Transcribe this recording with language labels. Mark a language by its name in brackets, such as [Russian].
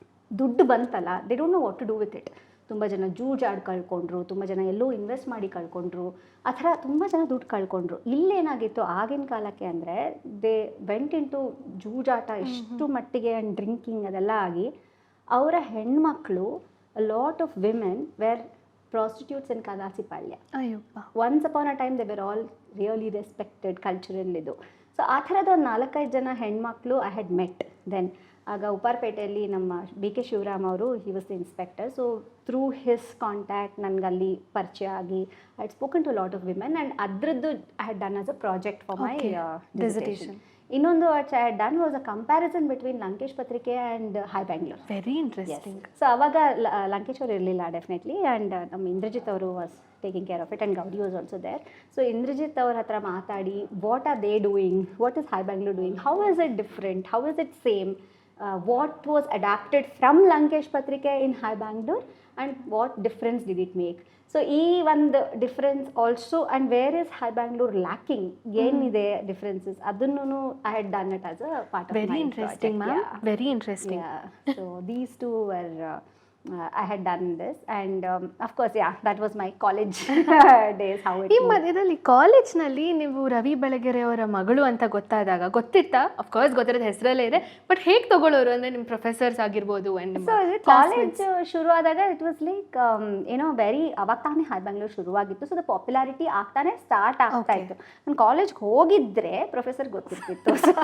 [Kannada] ದುಡ್ಡು ಬಂತಲ್ಲ, [English] They don't know what to do with it. [Kannada] ತುಂಬ ಜನ ಜೂಜಾಡಿ ಕಳ್ಕೊಂಡ್ರು, ತುಂಬ ಜನ ಎಲ್ಲೋ ಇನ್ವೆಸ್ಟ್ ಮಾಡಿ ಕಳ್ಕೊಂಡ್ರು, ಆ ಥರ ತುಂಬ ಜನ ದುಡ್ಡು ಕಳ್ಕೊಂಡ್ರು. ಇಲ್ಲೇನಾಗಿತ್ತು ಆಗಿನ ಕಾಲಕ್ಕೆ ಅಂದರೆ, [English] they went into [Kannada] ಜೂಜಾಟ ಎಷ್ಟು ಮಟ್ಟಿಗೆ [English] and drinking [Kannada] ಅದೆಲ್ಲ ಆಗಿ ಅವರ ಹೆಣ್ಮಕ್ಳು, [English] Lot of women were prostitutes in Kadasipalya. [Kannada] Ayyappa. [English] Once upon a time they were all really respected cultural ಇದು. [Kannada] ಸೊ ಆ ಥರದ ಒಂದು 4-5 ಜನ ಹೆಣ್ಮಕ್ಳು [English] I had met then. [Kannada] ಆಗ ಉಪ್ಪಾರಪೇಟೆಯಲ್ಲಿ ನಮ್ಮ BK ಶಿವರಾಮ್ ಅವರು, [English] He was the inspector. So through his contact [Kannada] ನನಗಲ್ಲಿ ಪರಿಚಯ ಆಗಿ [English] I had spoken to lot of women and ಅದರದ್ದು I had done as a project for my dissertation. ಇನ್ನೊಂದು what I had done was a comparison between Lankesh Patrike and Hi Bangalore. Very interesting. [Kannada] So ಅವಾಗ ಲಂಕೇಶ್ ಅವರು ಇರಲಿಲ್ಲ [English] Definitely, and ನಮ್ಮ ಇಂದ್ರಜಿತ್ ಅವರು was taking care of it and Gauri was also there. [Kannada] So Indrajit ಅವ್ರ ಹತ್ರ ಮಾತಾಡಿ, [English] What are they doing, what is Hi Bangalore doing, how is it different, how is it same, what was adapted from Lankesh Patrike in Hi Bangalore and what difference did it make. So [Kannada] ಈ ಒಂದು [English] Difference also, and where is Hi Bangalore lacking, ಏನಿದೆ differences, ಅದನ್ನು I had done it as a part of very interesting ma'am, very interesting. So these two were I had done this, and of course that was my college days, how it ಈ moved. [Kannada] ಮಧ್ಯದಲ್ಲಿ ಕಾಲೇಜ್ನಲ್ಲಿ ನೀವು ರವಿ ಬೆಳಗೆರೆ ಅವರ ಮಗಳು ಅಂತ ಗೊತ್ತಾದಾಗ ಗೊತ್ತಿತ್ತಾ? Of course ಗೊತ್ತಿರೋದು ಹೆಸರಲ್ಲೇ ಇದೆ, ಬಟ್ ಹೇಗೆ ತಗೊಳ್ಳೋರು ಅಂದರೆ ನಿಮ್ಮ ಪ್ರೊಫೆಸರ್ಸ್ ಆಗಿರ್ಬೋದು ಆ್ಯಂಡ್ ಸೊ ಕಾಲೇಜ್ ಶುರು ಆದಾಗ [English] it was like very, [Kannada] ಅವಾಗ ತಾನೇ high Bangalore ಶುರುವಾಗಿತ್ತು. So the popularity ಆಗ್ತಾನೆ ಸ್ಟಾರ್ಟ್ ಆಗ್ತಾ ಇತ್ತು. ನಾನು ಕಾಲೇಜ್ಗೆ ಹೋಗಿದ್ರೆ ಪ್ರೊಫೆಸರ್ ಗೊತ್ತಿರ್ತಿತ್ತು.